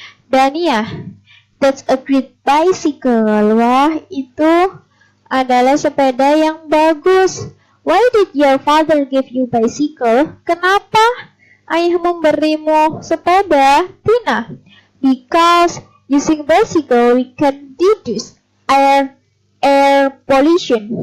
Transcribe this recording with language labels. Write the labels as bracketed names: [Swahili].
[English] Dania, that's a great bicycle. [Indonesian] Wah, itu adalah sepeda yang bagus. [English] Why did your father give you bicycle? [Indonesian] Kenapa ayah memberimu sepeda? [English] Tina, because using bicycle we can reduce air pollution.